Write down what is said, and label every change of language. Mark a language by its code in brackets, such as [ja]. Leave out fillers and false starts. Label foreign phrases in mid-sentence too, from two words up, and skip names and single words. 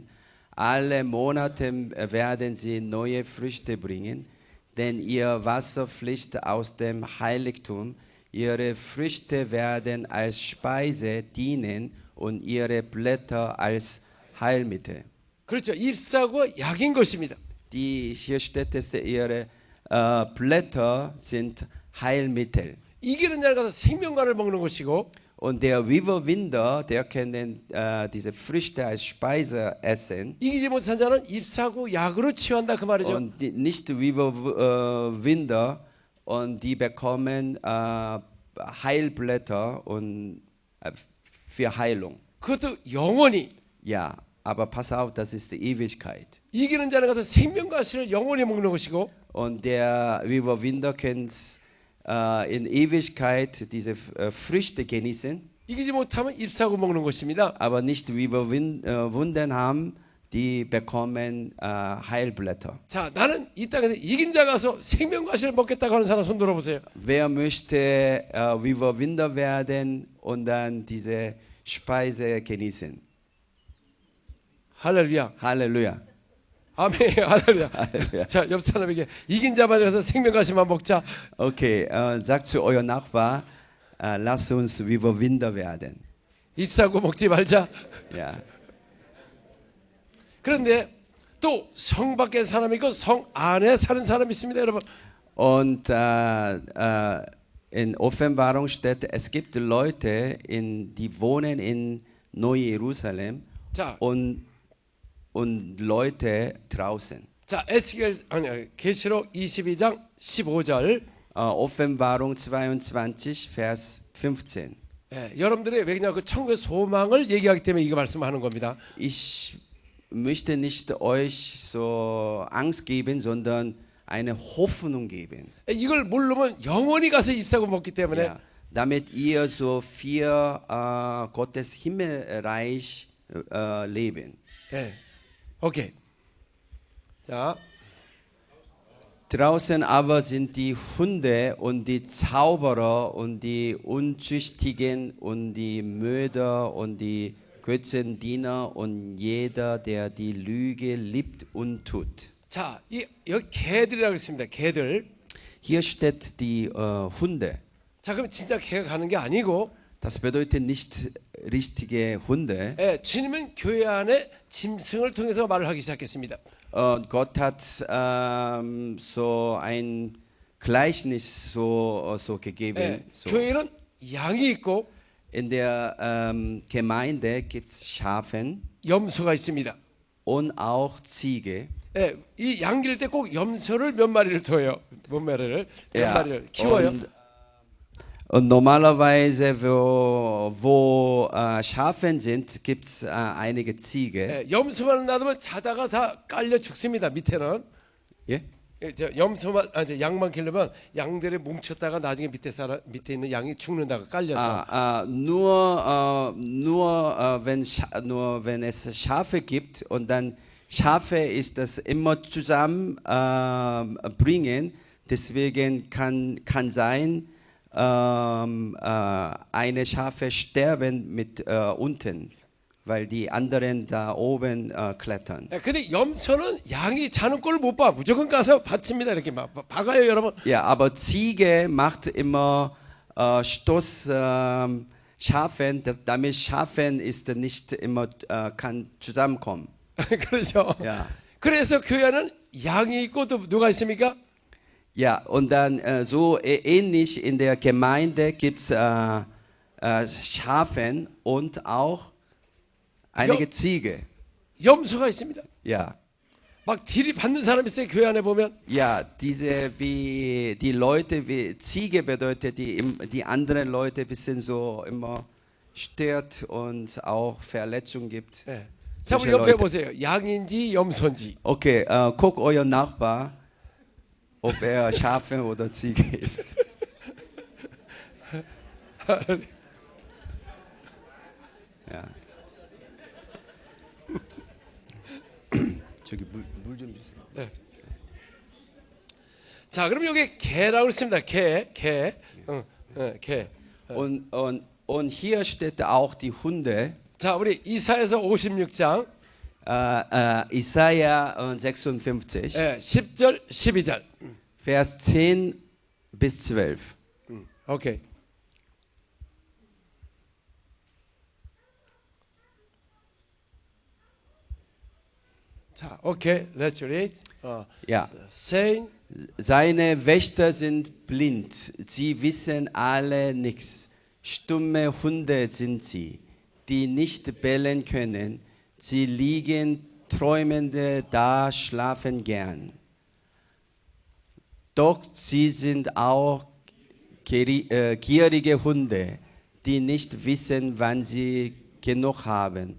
[de] Alle Monate werden sie neue Früchte bringen, denn ihr Wasser fließt aus dem Heiligtum. Ihre Früchte werden als Speise dienen und ihre Blätter als Heilmittel. [ko] 그렇죠. 잎사구가 약인 것입니다. [de] Die hier steht, dass ihre Blätter sind Heilmittel. [ko] 이기는 자를 가서 생명과를 먹는 것이고 [de] Und der Überwinder, der kann diese Früchte als Speise essen. [ko] 이기지 못한 자는 잎사구 약으로 치유한다 그 말이죠. [de] Und die nicht Überwinder und die bekommen Heilblätter und für Heilung. [ko] 그것도 영원히. [de] Ja, aber pass auf, das ist die Ewigkeit. [ko] 이기는 자는 가서 생명과실을 영원히 먹는 것이고 [de] Und der Überwinder kann in Ewigkeit diese Früchte genießen, [ko] 이기지 못하면 잎사구 먹는 것입니다. [de] aber nicht überwunden haben, die bekommen Heilblätter. [ko] 자, 나는 이 땅에서 이긴 자 가서 생명과실을 먹겠다고 하는 사람 손 들어보세요. [de] Wer möchte Überwinder werden und dann diese Speise genießen? [ko] 할렐루야. [de] Halleluja. [ko] 아멘. 할렐루야. 자, 옆 사람에게 이긴 자만 해서 생명과실만 먹자. [de] Okay, sagt zu eurem Nachbar, lasst uns Überwinder werden. [ko] 잎사구 먹지 말자. [de] Ja. [ko] 그런데 또 성 밖에 사람이 있고 성 안에 사는 사람이 있습니다, 여러분. [de] Und in Offenbarung steht, es gibt Leute, die wohnen in Neu-Jerusalem [ko] 자, [de] und Leute draußen. [ko] 자, 계시록 22장 15절. [de] Offenbarung 22, Vers 15. [ko] 예, 여러분들이 왜냐 그 천국의 소망을 얘기하기 때문에 이거 말씀하는 겁니다. [de] Ich möchte nicht euch so Angst geben, sondern eine Hoffnung geben. [ko] 이걸 모르면 영원히 가서 잎사구 먹기 때문에 [de] Ja, damit ihr so für Gottes Himmelreich leben. [ko] 예. 오케이. 자, [de] Draußen aber sind die Hunde und die Zauberer und die Unzüchtigen und die Mörder und die Götzendiener und jeder, der die Lüge liebt und tut. [ko] 자, 여기 개들이라고 있습니다. 개들. [de] Hier steht die Hunde. [ko] 자, 그럼 진짜 개가 가는 게 아니고 [de] Das bedeutet nicht richtige Hunde. [ko] 예, 주님은 교회 안에 짐승을 통해서 말을 하기 시작했습니다. [de] Gott hat so ein Gleichnis so gegeben. [ko] 예, [de] So. [ko] 교회는 양이 있고 [de] In der Gemeinde gibt es Schafen [ko] 염소가 있습니다. [de] und auch Ziege. [ko] 예, 이 양길 때 꼭 염소를 몇 마리를 둬요. 몇 마리를 키워요. [de] Und normalerweise, wo Schafen sind, gibt es einige Ziege. [ko] 예, 염소만 놔두면 자다가 다 깔려 죽습니다. 밑에는 [de] Ja? [ko] 예, 염소만 양만 기르면 양들이 뭉쳤다가 나중에 밑에 있는 양이 죽는다가 깔려서. [de] Nur wenn es Schafe gibt und dann Schafe ist das immer zusammen bringen. Deswegen kann sein, eine Schafe sterben mit unten, weil die anderen da oben klettern. [ko] 예, 근데 염소는 양이 자는 꼴을 못 봐. 무조건 가서 받칩니다. 이렇게 막 박아요, 여러분. [de] Ja, aber Ziege macht immer Stoß Schafen, damit Schafen ist nicht immer kann zusammenkommen. [ko] 그렇죠. [de] Ja. [ko] 그래서 교회 안은 양이 있고 또 누가 있습니까? [de] Ja, und dann so ähnlich in der Gemeinde gibt es Schafen und auch einige Ziege. [ko] 염소가 있습니다. [de] Ja. [ko] 막 딜이 받는 사람 있어요. 교회 안에 보면. [de] Ja, diese wie die Leute, wie Ziege bedeutet, die anderen Leute bisschen so immer stört und auch Verletzungen gibt. [ko] 예. 자, 우리 [de] solche [ko] 옆에 [de] Leute. [ko] 보세요. 양인지 염소인지. [de] Okay, guck euer Nachbar, ob er Schafe oder Ziege ist. Ja. [ko] 저기 물 좀 주세요. 자, 그럼 여기 개라고 있습니다. 개. 개. [de] Und hier steht auch die Hunde. [ko] 자, 우리 이사야서 56장 Isaiah 56, 10절, 12절. [de] Vers 10 bis 12. [ko] 오케이. 자, 오케이. [en] Let's read. [de] Ja. Saying, Seine Wächter sind blind, sie wissen alle nichts. Stumme Hunde sind sie, die nicht bellen können. Sie liegen träumende da, schlafen gern. Doch sie sind auch gierige Hunde, die nicht wissen, wann sie genug haben.